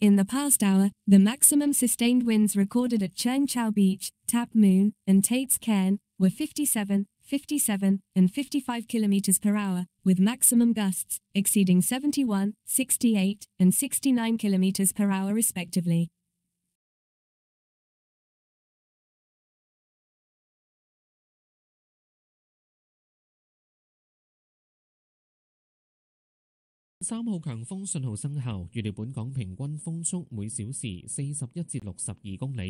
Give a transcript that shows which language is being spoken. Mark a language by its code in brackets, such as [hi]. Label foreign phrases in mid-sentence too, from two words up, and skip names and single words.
[en] In the past hour, the maximum sustained winds recorded at Cheung Chau Beach, Tap Moon, and Tate's Cairn were 57, 57, and 55 km per hour, with maximum gusts exceeding 71, 68, and 69 km per hour respectively. [yue] 三號強風信號生效，預料本港平均風速每小時41至62公里。